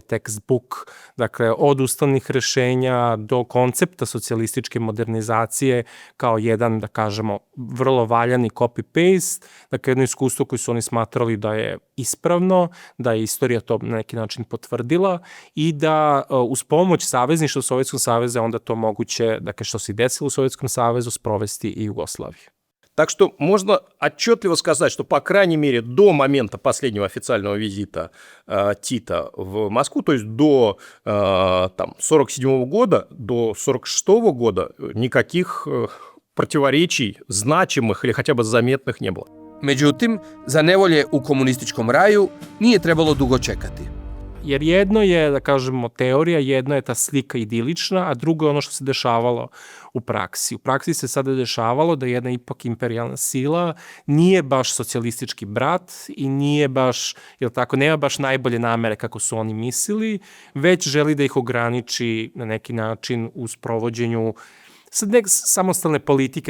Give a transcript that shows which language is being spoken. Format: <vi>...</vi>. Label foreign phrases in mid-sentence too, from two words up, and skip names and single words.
<sr>textbook, dakle od ustavnih rešenja do koncepta socijalističke modernizacije kao jedan, da kažemo, vrlo valjani copy-paste, dakle jedno iskustvo koje su oni smatrali da je ispravno, da je istorija to na neki način potvrdila i da uz pomoć savezništva Sovjetskog saveza onda to moguće, dakle što se desilo u Sovjetskom savezu, sprovesti и Югославии.</sr> <ru>Так что можно отчетливо сказать, что, по крайней мере, до момента последнего официального визита Тита в Москву, то есть до 1947 года, до 1946 года никаких противоречий значимых или хотя бы заметных не было.</ru> <sr>Međutim, za nevolje u komunističkom raju nije trebalo dugo čekati. Jer jedno je, da kažemo, teorija, jedno je ta slika idilična, a drugo je ono što se dešavalo u praksi. U praksi se sada dešavalo da jedna ipak imperijalna sila nije baš socijalistički brat i nije baš, jel tako, nema baš najbolje namere kako su oni mislili, već želi da ih ograniči na neki način u sprovođenju samostalne politike.</sr>